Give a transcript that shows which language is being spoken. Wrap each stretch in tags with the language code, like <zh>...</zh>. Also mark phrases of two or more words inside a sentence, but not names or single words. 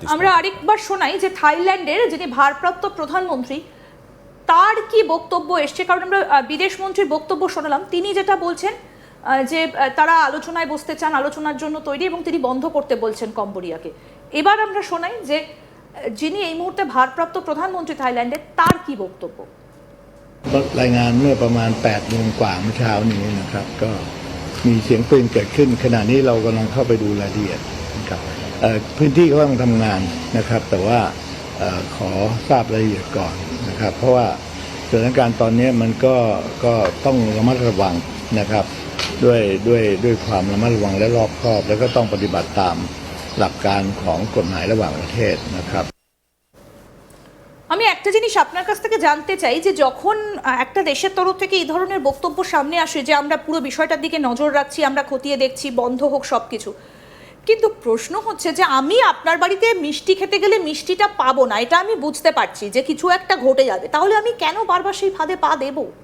<bn>আমরা আরেকবার শোনাই যে থাইল্যান্ডের যিনি ভারপ্রাপ্ত প্রধানমন্ত্রী তার কি বক্তব্য এসছে, কারণ আমরা বিদেশমন্ত্রীর বক্তব্য শোনালাম। তিনি যেটা বলছেন যে তারা আলোচনায় বসতে চান, আলোচনার জন্য তৈরি, এবং তিনি বন্ধ করতে বলছেন কম্বোডিয়াকে। এবার আমরা শোনাই যে যিনি এই মুহূর্তে ভারপ্রাপ্ত প্রধানমন্ত্রী থাইল্যান্ডের তার কি বক্তব্য।</bn> <th>รายงานเมื่อประมาณ 8 โมงกว่าเมื่อเช้านี้นะครับก็มีเสียงปืนเกิดขึ้นขณะนี้เรากำลังเข้าไปดูรายละเอียดนะครับพื้นที่เขากำลังทำงานนะครับแต่ว่าขอทราบรายละเอียดก่อนนะครับเพราะว่าสถานการณ์ตอนนี้มันก็ต้องระมัดระวังนะครับด้วยความระมัดระวังและรอบคอบแล้วก็ต้องปฏิบัติตามหลักการของกฎหมายระหว่างประเทศนะครับ</th> <bn>আমি একটা জিনিস আপনার কাছ থেকে জানতে চাই যে যখন একটা দেশের তরফ থেকে এই ধরনের বক্তব্য সামনে আসে যে আমরা পুরো বিষয়টার দিকে নজর রাখছি, আমরা খতিয়ে দেখছি, বন্ধ হোক সব কিছু, কিন্তু প্রশ্ন হচ্ছে যে আমি আপনার বাড়িতে মিষ্টি খেতে গেলে মিষ্টিটা পাবো না, এটা আমি বুঝতে পারছি যে কিছু একটা ঘটে যাবে, তাহলে আমি কেন বারবার সেই ফাঁদে পা দেবো?</bn>